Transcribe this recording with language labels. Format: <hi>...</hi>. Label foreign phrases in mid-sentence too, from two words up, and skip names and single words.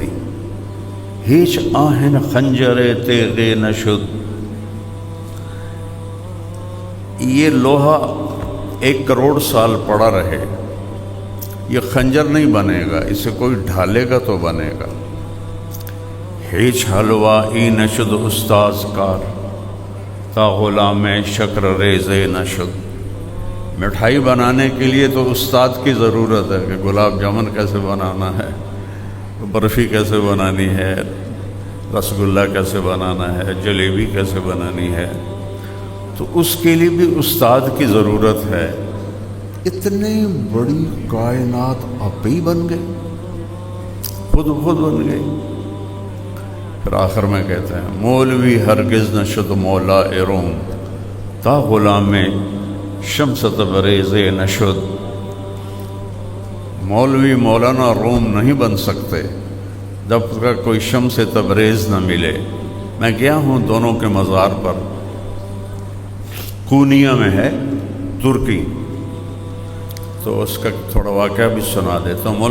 <fa>ہیچ آہن خنجر تیغ نشد.</fa> <ur>یہ لوہا 1 کروڑ سال پڑا رہے، یہ خنجر نہیں بنے گا. اسے کوئی ڈھالے گا تو بنے گا.</ur> <fa>ہیچ حلوہ ای نشد استاذ کار، تا غلام شکر ریز نشد.</fa> <ur>مٹھائی بنانے کے لیے تو استاد کی ضرورت ہے کہ گلاب جامن کیسے بنانا ہے، برفی کیسے بنانی ہے، رسگلہ کیسے بنانا ہے، جلیبی کیسے بنانی ہے. تو اس کے لیے بھی استاد کی ضرورت ہے. اتنی بڑی کائنات آپ ہی بن گئی، خود بن گئی. پھر آخر میں کہتے ہیں</ur> <fa>مولوی ہرگز نہ شد مولا روم تا غلام شمس تبریز نہ شد.</fa> <ur>مولوی مولانا روم نہیں بن سکتے جب تک کوئی شمس تبریز نہ ملے. میں گیا ہوں دونوں کے مزار پر، کونیا میں ہے ترکی، تو اس کا تھوڑا واقعہ بھی سنا دیتا ہوں.</ur>